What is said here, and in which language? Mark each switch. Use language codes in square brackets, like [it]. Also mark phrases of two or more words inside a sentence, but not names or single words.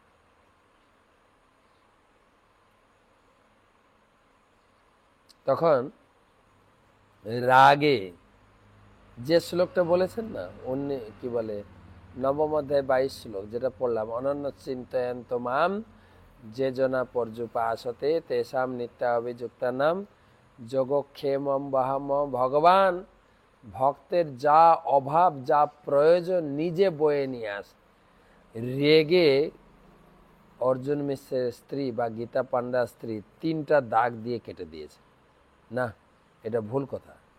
[bn] তখন রাগে যে শ্লোকটা বলেছেন না, উনি কি বলে, নবম অধ্যায় 22 শ্লোক যেটা পড়লাম, [sa] অনন্য চিন্তয়ন্ত মাম যে জনা পর্যুপাসতে তেষাম নিত্যাভিযুক্তানাম যোগক্ষেমম বহাম। [bn] ভগবান ভক্তের যা অভাব, যা প্রয়োজন নিজে বয়ে নিয়ে আসে। রেগে অর্জুন মিশ্রের স্ত্রী বা গীতা পান্ডার স্ত্রী 3টা দাগ দিয়ে কেটে দিয়েছে। না, এটা ভুল কথা।